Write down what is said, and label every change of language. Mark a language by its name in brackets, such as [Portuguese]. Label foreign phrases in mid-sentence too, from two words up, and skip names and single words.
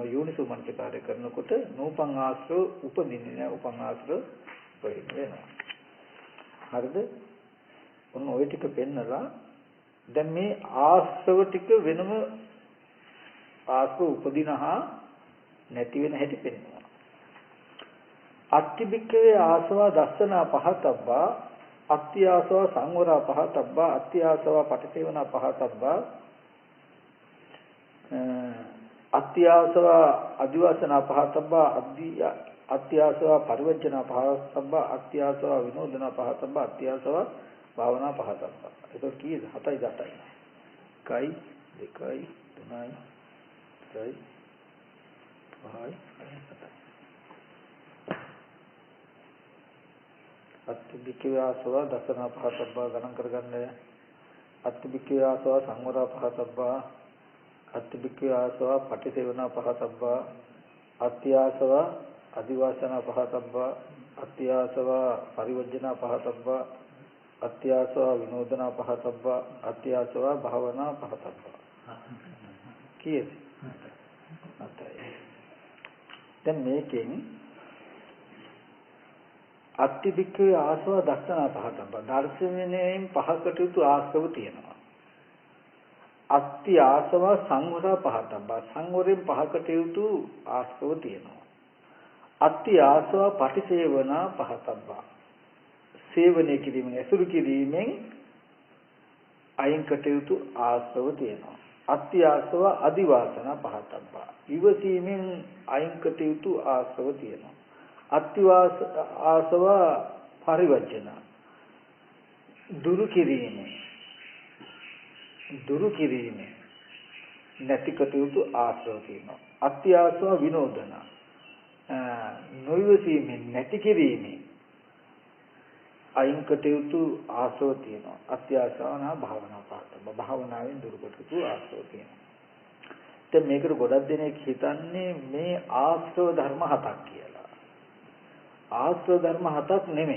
[Sinhala] යෝනිසෝ මනසිකාරය කරනකොට නූපං ආශ්‍රව උපදින්නේ නැහැ, උපං ආශ්‍රව ප්‍රහීන වෙනවා. හරිද? ඔන්න ওই ටික පෙන්නලා දැන් මේ ආශ්‍රව ටික වෙනම ආශ්‍රව උපදිනහා නැති වෙන හැටි පෙන්වනවා. [Pali] අත්තිබික්කවේ ආසවා දස්සනා පහතබ්බා අත්ති ආසවා සංවරා පහතබ්බා අත්ති ආසවා පටිසේවනා පහතබ්බා අත්ති ආසවා අදිවාසනා පහතබ්බා අත්ති ආසවා පරිවර්ජනා පහතබ්බා අත්ති ආසවා විනෝදනා පහතබ්බා අත්ති ආසවා භාවනා පහතබ්බා. [Sinhala] ඒක කීයද? 7යි 10යි. 1යි 2යි 3යි 4යි 5යි 6යි. [Pali] අත්තිබික්කවේ ආසවා දසනා පහතබ්බා [Sinhala] ගණන් කරගන්න. [Pali] අත්තිබික්කවේ ආසවා සංවරා පහතබ්බා අත්තිබික්කවේ ආසවා පටිසේවනා පහතබ්බා අත්ති ආසවා අදිවාසනා පහතබ්බා අත්ති ආසවා පරිවර්ජනා පහතබ්බා අත්ති ආසවා විනෝදනා පහතබ්බා අත්ති ආසවා භාවනා පහතබ්බා. [Sinhala] කීයද? 7යි. දැන් මේකෙන් [Pali] අත්තිබික්කවේ ආසවා දස්සනා පහතබ්බා [Sinhala] දර්ශනයෙන් පහකට යුතු ආශ්‍රව තියෙනවා. [Pali] අත්ති ආසවා සංවරා පහතබ්බා [Sinhala] සංවරයෙන් පහකට යුතු ආශ්‍රව තියෙනවා. [Pali] අත්ති ආසවා පටිසේවනා පහතබ්බා [Sinhala] සේවනය කිරීමෙන් ඇසුරු කිරීමෙන් අයින් කටයුතු ආශ්‍රව තියෙනවා. [Pali] අත්ති ආසවා අදිවාසනා පහතබ්බා [Sinhala] ඉවසීමෙන් අයින් කටයුතු ආශ්‍රව තියෙනවා. [Pali] අත්තිවාස ආසවා පරිවර්ජන [Sinhala] දුරු කිරීම නැති කටයුතු ආශ්‍රව තියෙනවා. [Pali] අත්ති ආසවා විනෝදන [Sinhala] නොයවසීමෙන් නැති කිරීමෙන් අයින් කටයුතු ආශ්‍රව තියෙනවා. [Pali] අත්ති ආසවනා භාවනා පාඨ [Sinhala] භාවනාවෙන් දුරු කටයුතු ආශ්‍රව තියෙනවා. දැන් මේකට ගොඩක් දෙනෙක් හිතන්නේ මේ ආශ්‍රව ධර්ම 7ක් කියලා. ආශ්‍රව ධර්ම 7ක් නෙමෙයි.